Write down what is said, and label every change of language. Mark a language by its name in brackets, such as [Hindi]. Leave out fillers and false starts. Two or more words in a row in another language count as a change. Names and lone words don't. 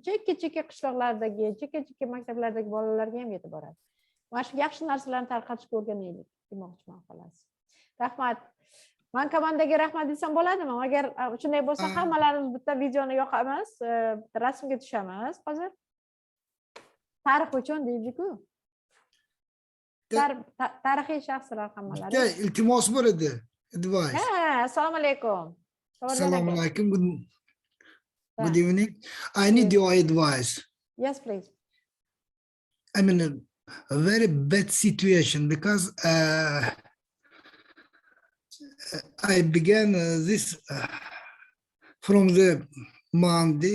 [Uzbek] chekka qishloqlardagi chekka maktablardagi bolalarga ham yetib boradi mana shu yaxshi narsalarni tarqatishga o'rganaylik demoqchiman xolos rahmat man komandaga rahmat desam bo'ladimi agar shunday bo'lsa hammalarimiz bitta videoni yoqamiz bitta rasmga tushamiz hozir tarix uchun deydi-ku tarixiy shaxslar hammalari iltimos bor edi advice assalomu alaykum assalomu alaykum [English] good evening I need your advice yes please I mean a very bad situation because I began this from the Monday.